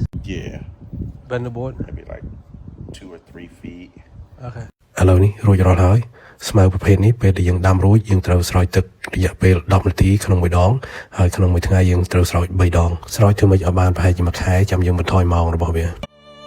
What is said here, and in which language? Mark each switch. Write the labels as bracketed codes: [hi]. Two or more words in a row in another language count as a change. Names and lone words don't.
[en] Yeah. Bend the board? Maybe like 2 or 3 feet. Okay. [km] ឥឡូវនេះរួចរាល់ហើយស្មៅប្រភេទនេះពេលដែលយើងដាំរួចយើងត្រូវស្រោចទឹករយៈពេល10នាទីក្នុងមួយដងហើយក្នុងមួយថ្ងៃយើងត្រូវស្រោច3ដងស្រោចធ្វើម៉េចឲ្យបានប្រហែលជា1ខែចាំយើងបន្ថយម៉ោងរបស់វា